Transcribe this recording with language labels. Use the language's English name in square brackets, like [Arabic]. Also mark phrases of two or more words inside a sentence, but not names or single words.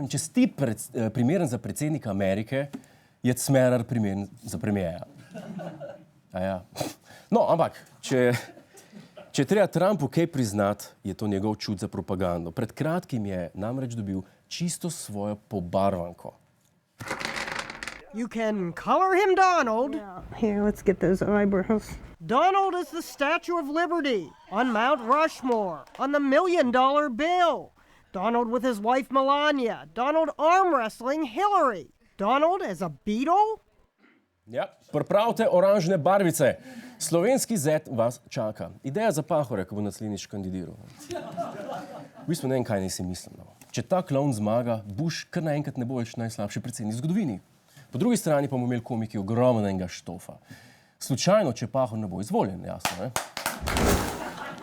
[Slovenian] Če si ti primeren za predsednika Amerike, je Smerar primeren za premijeja. Ja. No, ampak, če treba Trumpu kaj priznati, je to njegov čut za propagando. Pred kratkim je namreč dobil čisto svojo pobarvanko. [English] You can color him Donald. Yeah. Here, let's get those eyebrows. Donald is the Statue of Liberty on Mount Rushmore, on the $1 million bill. Donald with his wife Melania. Donald arm wrestling Hillary. Donald as a Beatle? [Slovenian] Ja, pripravite oranžne barvice. Slovenski zet vas čaka. Ideja za Pahorja, ko bo naslednjič kandidiral. V bistvu ne vem, kaj naj si mislim. No. Če ta klovn zmaga, Bush kar naenkrat ne bo več najslabši predsednik v zgodovini. Po drugi strani pa bomo imeli komiki ogromnega štofa. Slučajno, če Pahor ne bo izvoljen, jasno, ne?